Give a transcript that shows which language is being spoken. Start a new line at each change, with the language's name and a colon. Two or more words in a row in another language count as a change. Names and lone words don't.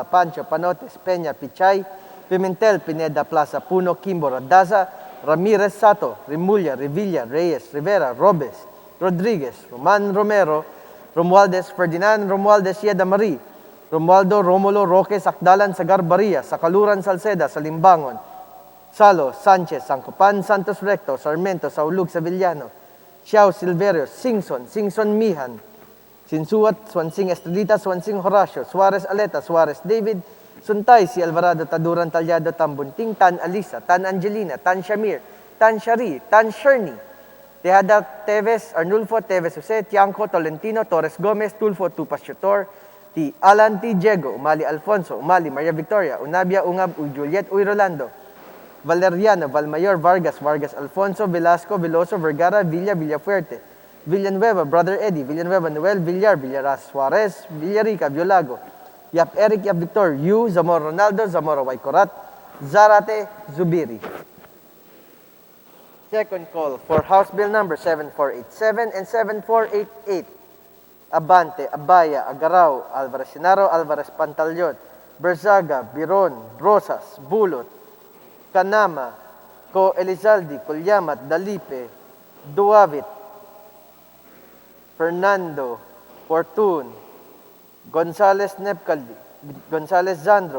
English: Pancho, Panotes, Peña, Pichay, Pimentel, Pineda, Plaza, Puno, Kimbo, Radaza, Ramirez Sato, Rimulya, Revilla, Reyes, Rivera, Robes, Rodriguez, Roman Romero, Romualdez, Ferdinand Romualdez, Yeda Marie, Romualdo, Romulo, Roque, Sakdalan, Sagarbaria, Sakaluran, Salceda, Salimbangon, Salo, Sanchez, Sancopan, Santos Recto, Sarmiento, Saulug, Sevillano, Xiao, Silverio, Singson Mihan, Sinsuat, Swansing Estrelita, Swansing Horacio, Suarez Aleta, Suarez David, Suntay, si Alvarado, Taduran Talyado, Tambunting, Tan Alisa, Tan Angelina, Tan Shamir, Tan Shari, Tan Sherny, Tejada Teves, Arnulfo, Teves Jose, Tiangco, Tolentino, Torres Gomez, Tulfo, Tupas Chotor, T. Alan T. Diego, Umali Alfonso, Umali Maria Victoria, Unabia Ungab, Juliet Uy Rolando, Valeriano, Valmayor, Vargas, Vargas Alfonso, Velasco, Veloso, Vergara, Villa, Villafuerte, Villanueva, Brother Eddie, Villanueva, Noel, Villar, Villaras, Suarez, Villarica, Violago, Yap Eric, Yap Victor, Yu, Zamora Ronaldo, Zamora Waikorat, Zarate, Zubiri. Second call for House Bill number 7487 and 7488. Abante, Abaya, Agaraw, Alvarez Senaro, Alvarez Pantaleon, Berzaga, Biron, Rosas, Bulot, Canama, Co Elizaldi, Colyamat, Dalipe, Duavit, Fernando, Fortun, Gonzales Nepcaldi, Gonzales Zandro,